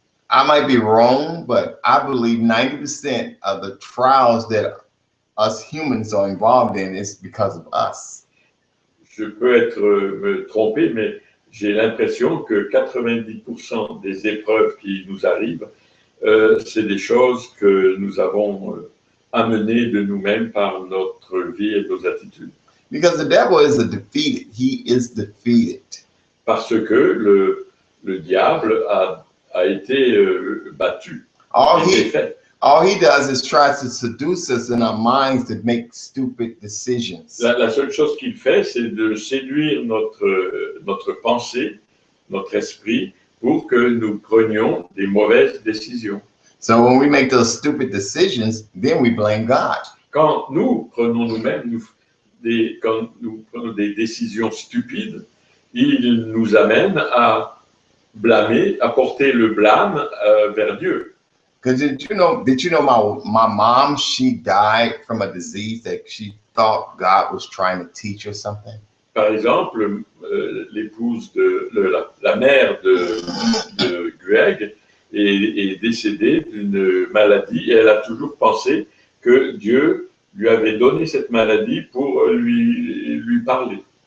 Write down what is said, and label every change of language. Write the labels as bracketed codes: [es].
[en] I might be wrong, but I believe 90% of the trials that us humans are involved in is because of us. [fr] Je peux me tromper, mais j'ai l'impression que 90% des épreuves qui nous arrivent, c'est des choses que nous avons amenées de nous-mêmes par notre vie et nos attitudes. [en] Because the devil is defeated. He is defeated. [fr] Parce que le diable a été battu. [en] All he does is try to seduce us in our minds to make stupid decisions. [fr] La seule chose qu'il fait, c'est de séduire notre pensée, notre esprit, pour que nous prenions des mauvaises décisions. [en] So when we make those stupid decisions, then we blame God. [fr] Quand nous prenons nous-mêmes, quand nous prenons des décisions stupides, il nous amène à blâmer, à porter le blâme vers Dieu. [en] Because did you know my mom, she died from a disease that she thought God was trying to teach her something? [fr] Par exemple, l'épouse la mère de Greg est décédée d'une maladie et elle a toujours pensé que Dieu lui avait donné cette maladie pour lui parler.